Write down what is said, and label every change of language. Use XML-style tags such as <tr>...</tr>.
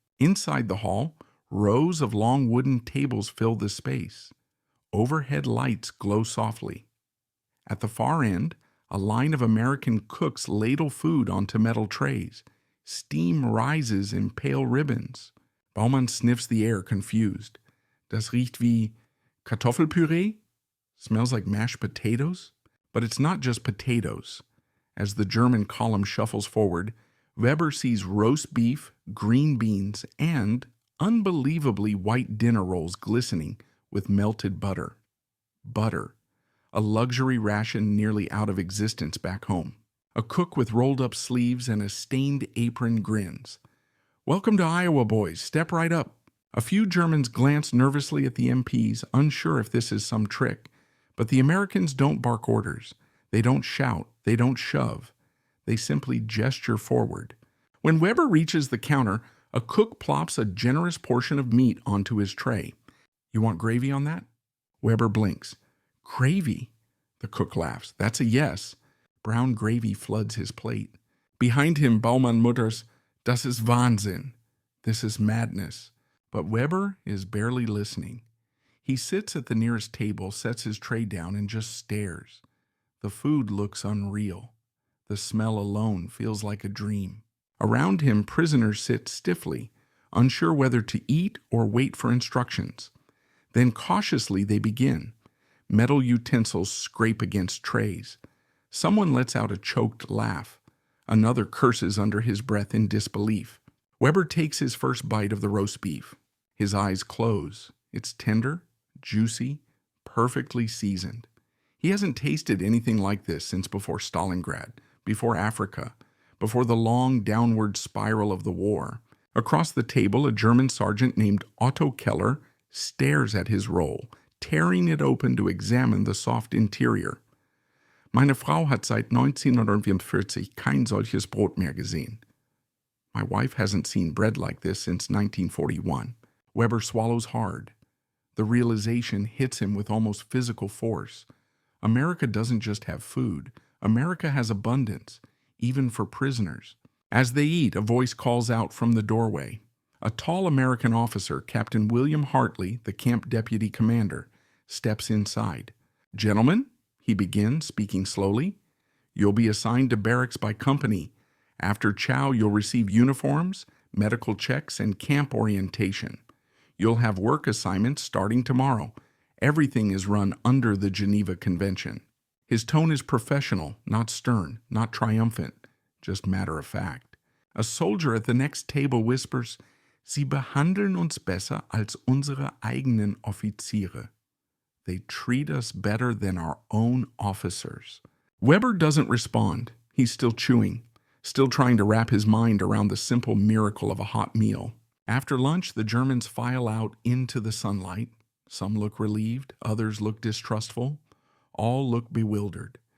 <en>Inside the hall, rows of long wooden tables fill the space. Overhead lights glow softly. At the far end, a line of American cooks ladle food onto metal trays. Steam rises in pale ribbons. Baumann sniffs the air, confused.</en> <de>Das riecht wie Kartoffelpüree?</de> <en>Smells like mashed potatoes? But it's not just potatoes. As the German column shuffles forward, Weber sees roast beef, green beans, and unbelievably white dinner rolls glistening with melted butter. Butter, a luxury ration nearly out of existence back home. A cook with rolled-up sleeves and a stained apron grins. "Welcome to Iowa, boys. Step right up." A few Germans glance nervously at the MPs, unsure if this is some trick. But the Americans don't bark orders. They don't shout. They don't shove. They simply gesture forward. When Weber reaches the counter, a cook plops a generous portion of meat onto his tray. "You want gravy on that?" Weber blinks. "Gravy?" The cook laughs. "That's a yes." Brown gravy floods his plate. Behind him, Baumann mutters,</en> <de>"Das ist Wahnsinn."</de> <en>This is madness. But Weber is barely listening. He sits at the nearest table, sets his tray down, and just stares. The food looks unreal. The smell alone feels like a dream. Around him, prisoners sit stiffly, unsure whether to eat or wait for instructions. Then cautiously they begin. Metal utensils scrape against trays. Someone lets out a choked laugh. Another curses under his breath in disbelief. Weber takes his first bite of the roast beef. His eyes close. It's tender, juicy, perfectly seasoned. He hasn't tasted anything like this since before Stalingrad, before Africa, before the long downward spiral of the war. Across the table, a German sergeant named Otto Keller stares at his roll, tearing it open to examine the soft interior.</en> <de>"Meine Frau hat seit 1944 kein solches Brot mehr gesehen."</de> <en>My wife hasn't seen bread like this since 1941. Weber swallows hard. The realization hits him with almost physical force. America doesn't just have food. America has abundance, even for prisoners. As they eat, a voice calls out from the doorway. A tall American officer, Captain William Hartley, the camp deputy commander, steps inside. "Gentlemen," he begins, speaking slowly, "you'll be assigned to barracks by company. After chow, you'll receive uniforms, medical checks, and camp orientation. You'll have work assignments starting tomorrow. Everything is run under the Geneva Convention." His tone is professional, not stern, not triumphant, just matter of fact. A soldier at the next table whispers,</en> <de>Sie behandeln uns besser als unsere eigenen Offiziere.</de> <en>They treat us better than our own officers. Weber doesn't respond. He's still chewing, still trying to wrap his mind around the simple miracle of a hot meal. After lunch, the Germans file out into the sunlight. Some look relieved, others look distrustful. All look bewildered.</en>